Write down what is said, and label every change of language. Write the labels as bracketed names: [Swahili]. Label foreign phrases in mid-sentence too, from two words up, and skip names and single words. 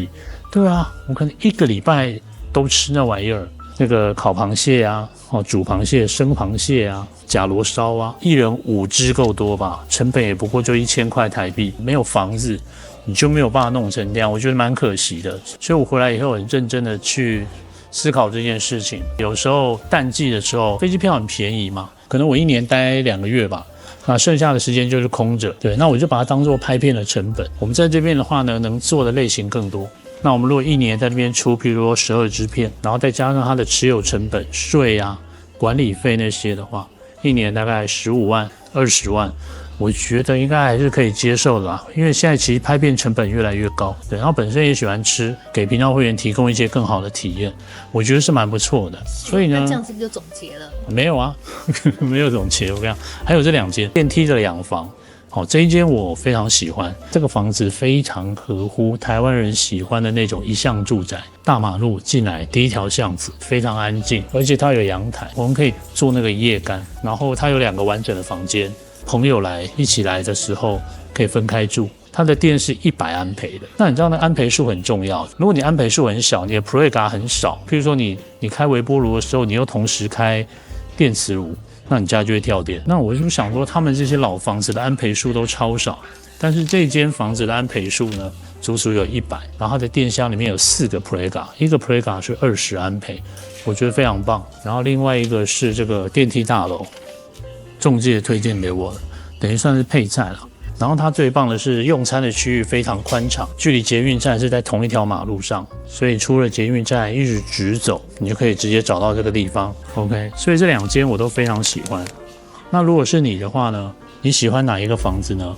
[Chinese] 對啊，我可能1個禮拜都吃那玩意兒，那個烤螃蟹啊，煮螃蟹、生螃蟹啊、甲螺燒啊，一人5隻夠多吧？成本也不過就1000塊台幣，沒有房子你就沒有辦法弄成這樣，我覺得蠻可惜的。所以我回來以後很認真的去思考這件事情。有時候淡季的時候，飛機票很便宜嘛，可能我1年待2個月吧。那剩下的時間就是空着，對，那我就把它當做拍片的成本。我們在這邊的話呢，能做的類型更多。那我們如果1年在那邊出，譬如說12支片，然後再加上它的持有成本、稅啊、管理費那些的話，1 年大概15萬、20萬，我覺得應該還是可以接受的啦。因為現在其實拍片成本越來越高，對，然後本身也喜歡吃，給頻道會員提供一些更好的體驗，我覺得是蠻不錯的。所以呢，這樣是不是就總結了？沒有啊，沒有總結。我跟你講，還有這2間電梯的兩房。好，這一間我非常喜歡，這個房子非常合乎台灣人喜歡的那種一巷住宅。大馬路進來第一條巷子，非常安靜，而且它有陽台，我們可以做那個夜干。然後它有2個完整的房間，朋友一起來的時候可以分開住。它的電是100安培的，那你知道那安培數很重要。如果你安培數很小，你的 Prega 很少，譬如說你開微波爐的時候，你又同時開電磁爐，那你家就會跳電。那我就想說，他們這些老房子的安培數都超少， 但是這間房子的安培數呢，足足有100，然後它的電箱裡面有4個 Prega， 一個 Prega 是20安培，我覺得非常棒。然後另外一個是這個電梯大樓，仲介推薦給我的，等於算是配菜了。然後它最棒的是用餐的區域非常寬敞，距離捷運站是在同一條馬路上，所以出了捷運站一直走，你就可以直接找到這個地方。OK， 所以這2間我都非常喜歡。那如果是你的話呢？你喜歡哪一個房子呢？